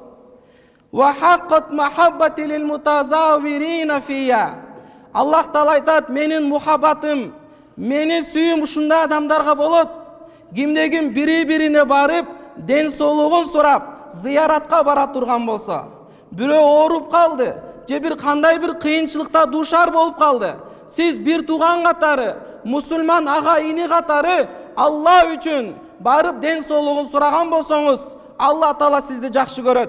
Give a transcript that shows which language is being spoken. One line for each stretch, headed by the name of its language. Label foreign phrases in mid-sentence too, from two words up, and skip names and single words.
Arabic: وحقت محبتي للمتزاورين في.
Kyrgyz: Аллах Таала айтат: менин мухаббатым, менин сүйүүм ушундай адамдарга болот. Кимде ким бири-бирине барып, ден соолугун сурап, зыяратка бара турган болсо, бирөө ооруп калды, же бир кандай бир кыйынчылыкта дуушар болуп калды, сиз бир тууган катары, мусулман ага ини катары Алла үчүн барып ден соолугун сураган болсоңуз, Алла Таала сизди жакшы көрөт.